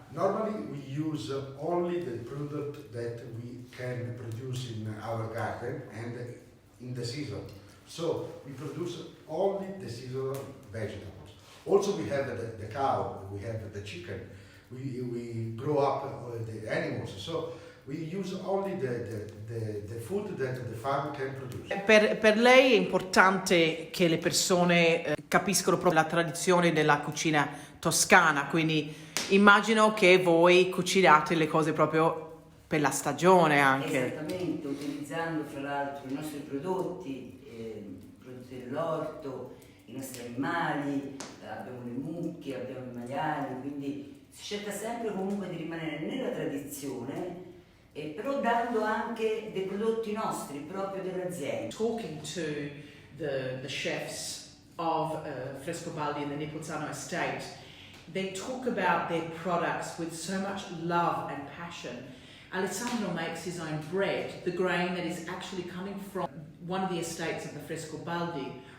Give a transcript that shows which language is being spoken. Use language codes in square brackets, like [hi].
[en] Normally we use only the product that we can produce in our garden and in the season. So we produce only the seasonal vegetables. Also we have the cow, we have the chicken, we grow up the animals. So we use only the food that the farm can produce. [it] Per lei è importante che le persone capiscono proprio la tradizione della cucina toscana, quindi immagino che voi cucinate le cose proprio per la stagione anche. Esattamente, utilizzando fra l'altro i nostri prodotti dell'orto, i nostri animali, abbiamo le mucche, abbiamo i maiali, quindi si cerca sempre comunque di rimanere nella tradizione, però dando anche dei prodotti nostri, proprio dell'azienda. [en] Talking to the chefs of Frescobaldi in the Nipozzano estate, they talk about their products with so much love and passion. Alessandro makes his own bread, the grain that is actually coming from one of the estates of the Frescobaldi.